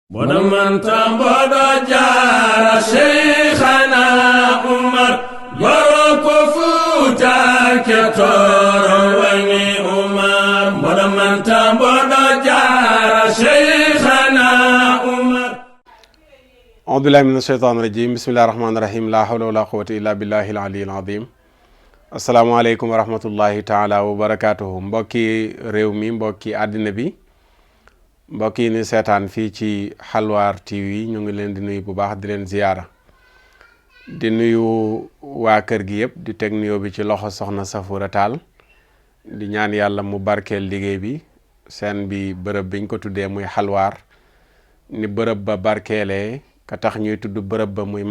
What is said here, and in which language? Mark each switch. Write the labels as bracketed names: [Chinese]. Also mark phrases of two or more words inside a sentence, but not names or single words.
[Arabic] ونمن تنبض جار شيخنا عمر يروك فوتا كتور ويني عمر ونمن تنبض جار شيخنا عمر أعوذ بالله من الشيطان الرجيم بسم الله الرحمن الرحيم لا حول ولا قوة إلا بالله العلي العظيم السلام عليكم ورحمة الله تعالى وبركاته [Wolof] mbokki réew mi mbokki àddina bi mbokk yi ni seetaan fii ci Xalwaar TV ñu ngi leen di nuyu bu baax di leen ziyaara di nuyu waa kër gi yëpp di teg nuyoo bi ci loxo soxna Safura Taal di ñaan yàlla mu barkeel liggéey bi seen bi bërëb biñ ko tuddee muy Xalwaar ni bërëb ba barkeelee ka tax ñuy tudd bërëb ba muy